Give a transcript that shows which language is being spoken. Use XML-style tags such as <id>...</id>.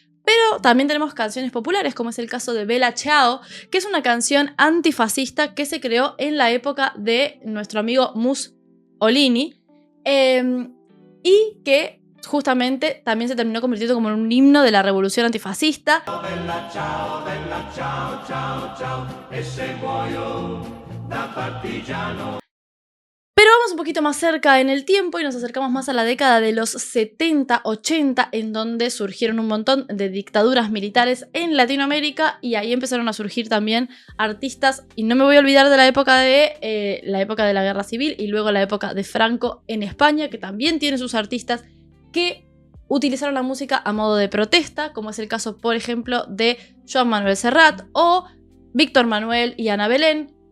<es>Pero también tenemos canciones populares, como es el caso de Bella Ciao, que es una canción antifascista que se creó en la época de nuestro amigo Mussolini y que justamente también se terminó convirtiendo como en un himno de la revolución antifascista.</es> <it>Bella ciao, ciao, ciao, e se muoio da partigiano.</it> <es>Pero vamos un poquito más cerca en el tiempo y nos acercamos más a la década de los 70, 80, en donde surgieron un montón de dictaduras militares en Latinoamérica y ahí empezaron a surgir también artistas, y no me voy a olvidar de la época de la Guerra Civil y luego la época de Franco en España, que también tiene sus artistas que utilizaron la música a modo de protesta, como es el caso, por ejemplo, de Joan Manuel Serrat o Víctor Manuel y Ana Belén.</es>